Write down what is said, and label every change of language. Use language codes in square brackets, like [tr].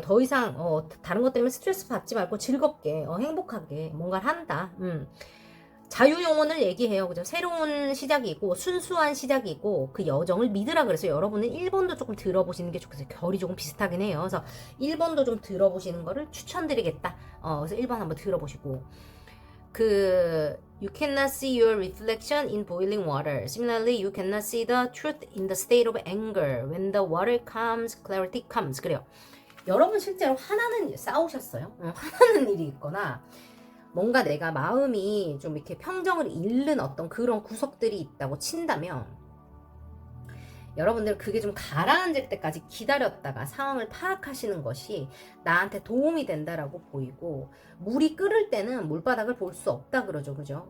[ko] 더 이상 다른 것 때문에 스트레스 받지 말고 즐겁게 행복하게 뭔가를 한다. 자유영혼을 얘기해요. 그죠? 새로운 시작이고 순수한 시작이고 그 여정을 믿으라 그래서 여러분은 1번도 조금 들어보시는 게 좋겠어요. 결이 조금 비슷하긴 해요. 그래서 1번도 좀 들어보시는 거를 추천드리겠다. 그래서 1번 한번 들어보시고 [en] You cannot see your reflection in boiling water. Similarly, you cannot see the truth in the state of anger. When the water comes, clarity comes. [ko] 그래요. 여러분 실제로 화나는 싸우셨어요? 화나는 일이 있거나 뭔가 내가 마음이 좀 이렇게 평정을 잃는 어떤 그런 구석들이 있다고 친다면 여러분들 그게 좀 가라앉을 때까지 기다렸다가 상황을 파악하시는 것이 나한테 도움이 된다라고 보이고 물이 끓을 때는 물바닥을 볼 수 없다 그러죠. 그죠?